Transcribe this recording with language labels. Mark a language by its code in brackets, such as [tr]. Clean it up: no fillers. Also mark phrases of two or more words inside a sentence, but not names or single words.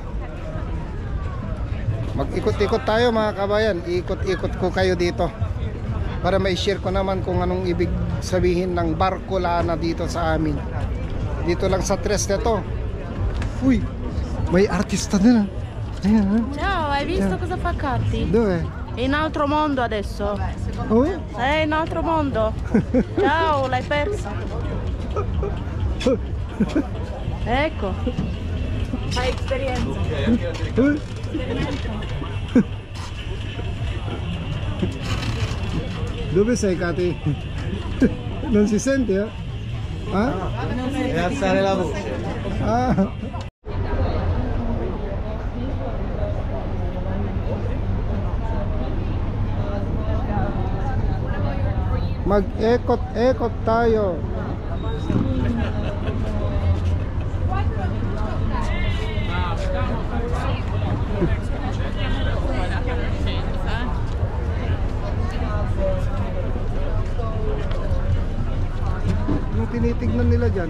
[tl] Mag-ikot-ikot tayo mga kabayan. Ikot-ikot ko kayo dito para mai-share ko naman kung anong ibig sabihin ng barko lana dito sa amin. Dito lang sa Tres na to. Uy, may artista din. Ayan, [it] Ciao, hai visto cosa fa Catti? dove? È in altro mondo adesso. Oh? È in altro mondo. Ciao, l'hai persa. Ecco. Fai esperienza. Dove sei, Kati? Non si sente, eh? Ah? E alzare la voce. [tl] Ah. Mag-ekot-ekot tayo. Anong tinitignan nila dyan?